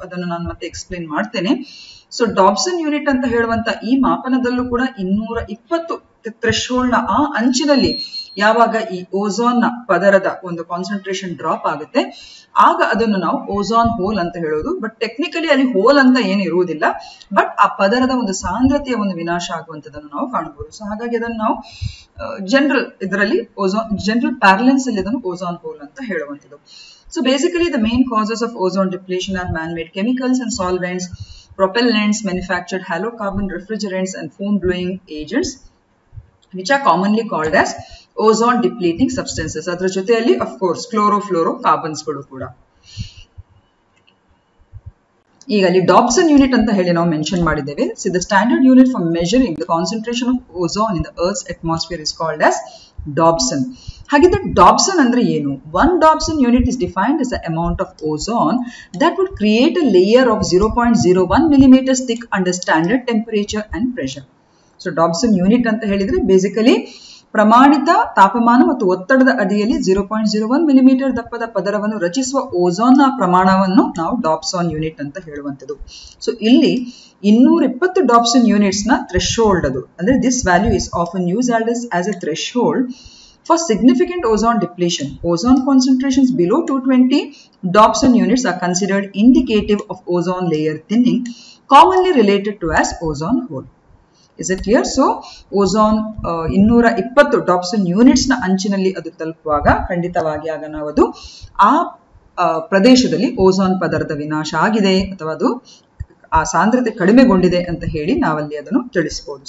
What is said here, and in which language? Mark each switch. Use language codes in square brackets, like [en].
[kn] ಅದನ್ನು ನಾನು ಮತ್ತೆ ಎಕ್ಸ್ಪ್ಲೇನ್ ಮಾಡ್ತೇನೆ. ಸೊ ಡಾಬ್ಸನ್ ಯೂನಿಟ್ ಅಂತ ಹೇಳುವಂತ ಈ ಮಾಪನದಲ್ಲೂ ಕೂಡ 220 ಥ್ರೆಶ್ಹೋಲ್ಡ್ ನ ಆ ಅಂಚಿನಲ್ಲಿ ಯಾವಾಗ ಈ ಓಝೋನ್ ನ ಪದರದ ಒಂದು ಕಾನ್ಸಂಟ್ರೇಷನ್ ಡ್ರಾಪ್ ಆಗುತ್ತೆ ಆಗ ಅದನ್ನು ನಾವು ಓಝೋನ್ ಹೋಲ್ ಅಂತ ಹೇಳೋದು. ಬಟ್ ಟೆಕ್ನಿಕಲಿ ಅಲ್ಲಿ ಹೋಲ್ ಅಂತ ಏನು ಇರುವುದಿಲ್ಲ, ಬಟ್ ಆ ಪದರದ ಒಂದು ಸಾಂದ್ರತೆಯ ಒಂದು ವಿನಾಶ ಆಗುವಂತದನ್ನು ನಾವು ಕಾಣಬಹುದು. ಸೊ ಹಾಗಾಗಿ ಅದನ್ನು ನಾವು ಜನರಲ್ ಇದರಲ್ಲಿ ಜನರಲ್ ಪ್ಯಾರಲೆನ್ಸ್ ಅಲ್ಲಿ ಇದನ್ನು ಓಝೋನ್ ಹೋಲ್ ಅಂತ ಹೇಳುವಂಥದ್ದು. [en] So basically the main causes of ozone depletion are man made chemicals and solvents, propellants, manufactured halocarbon refrigerants and foam blowing agents which are commonly called as ozone depleting substances. [kn] ಅದರ ಜೊತೆಯಲ್ಲಿ [en] of course [kn] chlorofluorocarbons ಗಳು ಕೂಡ. ಈಗ ಅಲ್ಲಿ ಡಾಬ್ಸನ್ unit ಅಂತ ಹೇಳಿ ನಾವು mention ಮಾಡಿದ್ದೇವೆ. [en] So the standard unit for measuring the concentration of ozone in the earth's atmosphere is called as Dobson. [kn] ಹಾಗಿದ್ರೆ ಡಾಬ್ಸನ್ ಅಂದ್ರೆ ಏನು? [en] 1 Dobson unit is defined as the amount of ozone that would create a layer of 0.01 millimeters thick under standard temperature and pressure. [kn] So Dobson unit ಅಂತ ಹೇಳಿದ್ರೆ basically ಪ್ರಮಾಣಿತ ತಾಪಮಾನ ಮತ್ತು ಒತ್ತಡದ ಅಡಿಯಲ್ಲಿ 0.01 ಮಿಲಿಮೀಟರ್ ದಪ್ಪದ ಪದರವನ್ನು ರಚಿಸುವ ಓಝೋನ್ ನ ಪ್ರಮಾಣವನ್ನು ನಾವು ಡಾಬ್ಸನ್ ಯೂನಿಟ್ ಅಂತ ಹೇಳುವಂಥದ್ದು. [en] so [kn] ಇಲ್ಲಿ 220 ಡಾಬ್ಸನ್ ಯೂನಿಟ್ಸ್ ನ ಥ್ರೆಶ್ಹೋಲ್ಡ್ ಅದು ಅಂದ್ರೆ [en] This value is often used as a threshold for significant ozone depletion. Ozone concentrations below 220 Dobson units are considered indicative of ozone layer thinning, commonly related to as ozone hole. Is it clear? [kn] So ozone 220 Dobson units ನ ಅಂಚಿನಲ್ಲಿ ಅದು ತಲುಪುವಾಗ ಖಂಡಿತವಾಗಿ ಆಗ ನಾವು ಅದು ಆ ಪ್ರದೇಶದಲ್ಲಿ ozone ಪದರದ ವಿನಾಶ ಆಗಿದೆ ಅಥವಾ ಅದು ಆ ಸಾಂದ್ರತೆ ಕಡಿಮೆಗೊಂಡಿದೆ ಅಂತ ಹೇಳಿ ನಾವಲ್ಲಿ ಅದನ್ನು ತಿಳಿಸಬಹುದು.